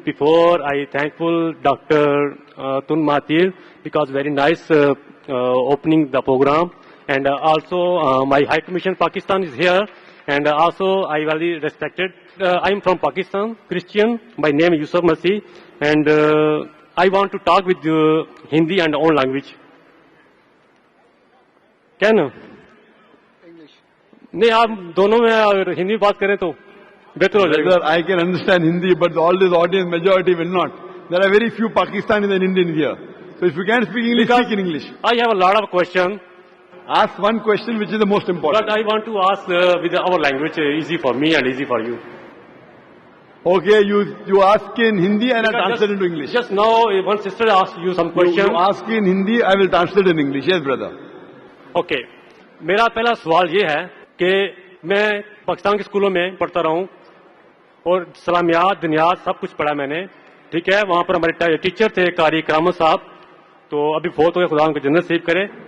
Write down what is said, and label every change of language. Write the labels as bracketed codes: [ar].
[en] Before I thankful Dr. Tun Mahathir because very nice opening the program, and also my High Commission Pakistan is here, and also I very respected. I am from Pakistan, Christian. My name is Yusuf Masih, and I want to talk with you Hindi and own language. [ur] کیا نا نہیں آپ دونوں میں اگر ہندی بات کریں تو بہتر ہو جائے گا. [en] I can understand Hindi, but all this audience majority will not. There are very few Pakistanis and Indians here. So if you can speak English, speak in English. I have a lot of questions. Ask one question which is the most important. But I want to ask with our language easy for me and easy for you. Okay, you ask in Hindi and I translate into English. Just now one sister asked you some questions. You ask in Hindi, I will translate in English. Yes, brother. [ur] Okay میرا پہلا سوال یہ ہے کہ میں پاکستان کے اسکولوں میں پڑھتا رہا ہوں اور اسلامیات دنیات سب کچھ پڑھا میں نے, ٹھیک ہے. وہاں پر ہمارے ٹیچر تھے قاری کرامت صاحب, تو ابھی فوت ہو گئے, خدا ان کو جنت نصیب کرے.